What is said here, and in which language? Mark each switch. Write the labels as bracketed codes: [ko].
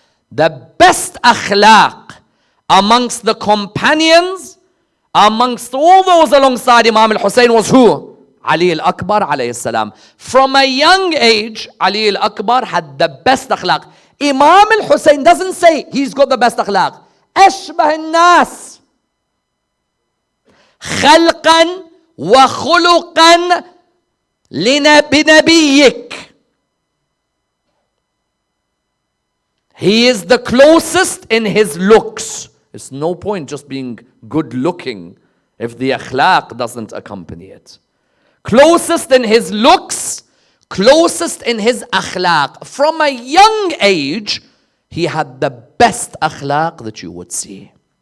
[en] The best akhlaq amongst the companions, amongst all those alongside Imam al-Husayn was who? Ali al-Akbar alayhi salam. From a young age, Ali al-Akbar had the best akhlaq. Imam al-Husayn doesn't say he's got the best akhlaq. [ar] أشبه الناس خلقا وخلقا بنبيك. [en] He is the closest in his looks. It's no point just being good looking if the akhlaq doesn't accompany it. Closest in his looks, closest in his akhlaq. From a young age, he had the best akhlaq that you would see.